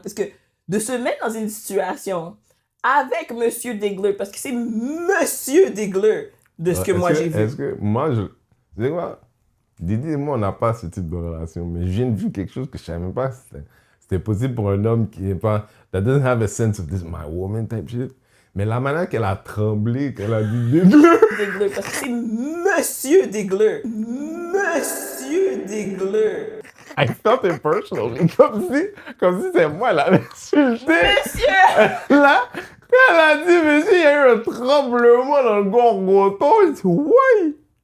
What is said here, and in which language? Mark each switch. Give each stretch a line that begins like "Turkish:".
French: Parce que de se mettre dans une situation avec Monsieur Degler, parce que c'est Monsieur Degler de ce que moi j'ai vu. Est-ce que moi, tu sais quoi? Didi et moi, on n'a pas ce type de relation, mais je viens de vivre quelque chose que je savais même pas que c'était possible pour un homme qui n'est pas...
English: That doesn't have a sense of this my woman type shit.
French: Mais la manière qu'elle a tremblé, qu'elle a dit Degler, parce que c'est Monsieur Degler. Monsieur Degler.
English: I felt it personally.
French: Comme si c'est moi, là, insulté. Monsieur! Là, quand elle a dit, monsieur, il y a eu un tremblement dans le gorgoton, j'ai dit, ouais!